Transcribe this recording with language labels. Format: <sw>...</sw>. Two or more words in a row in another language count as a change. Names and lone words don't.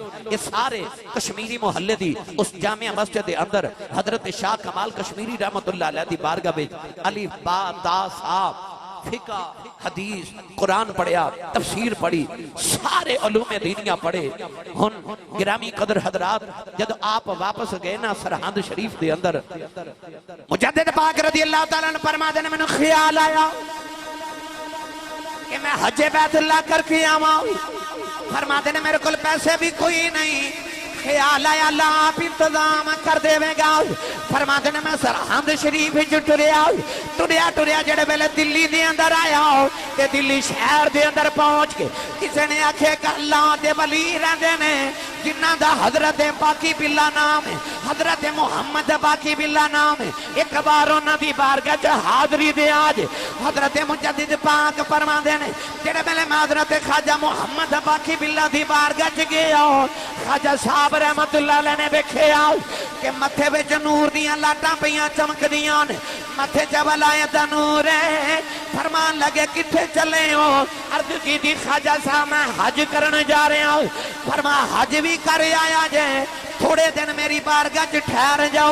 <pa>یہ سارے کشمیری محلے دی اس جامع مسجد دے اندر حضرت شاہ کمال کشمیری</pa> <ar>رحمة الله عليه</ar> <pa>دی بارگاہ میں الف با تا ثا فقہ حدیث قرآن پڑھیا، تفسیر پڑھی، سارے علوم دینیہ پڑھے. ہن گرامی قدر حضرات، جب آپ واپس گئے نا سرہند شریف دے اندر، مجدد پاک</pa> <ar>رضي الله تعالى عنه</ar> <pa>فرماتے نے مینوں خیال آیا کہ میں حجے بیت اللہ کرکے آواں. فرماتے نے میرے کو پیسے بھی کوئی نہیں، خیال آیا اللہ آپ انتظام کر دیوے گا. فرماتے نے میں سرہند شریف ٹریا ٹریا ٹریا جہڑے ویلے دلی دے اندر آیا تے دلی شہر دے اندر پہنچ کے کسی نے آکھے اللہ دے ولی رہندے نے جنہاں دا حضرت باقی باللہ نام ہے، حضرت محمد باقی باللہ نام ہے. اک بار انہاں دی بارگاہ چ حاضری دے آج حضرت مجدد پاک فرماندے نے جہڑے ویلے میں حضرت خواجہ محمد باقی باللہ دی بارگاہ چ گیا، خواجہ صاحب</pa> <ar>رحمة الله عليه</ar> <pa>نے ویکھیا کہ متھے وچ نور دیاں لاٹاں پئیاں چمکدیاں نے، متھے چ ولایت دا نور ہے. فرمان لگے کتھے چلے ہو?</pa> <ur>عرض کی خواجہ صاحب میں حج کرنے جا رہا ہوں.</ur> <pa>فرما حج بھی کر آیا جے، تھوڑے دن میری بارگاہ چ ٹھہر جاؤ.</pa>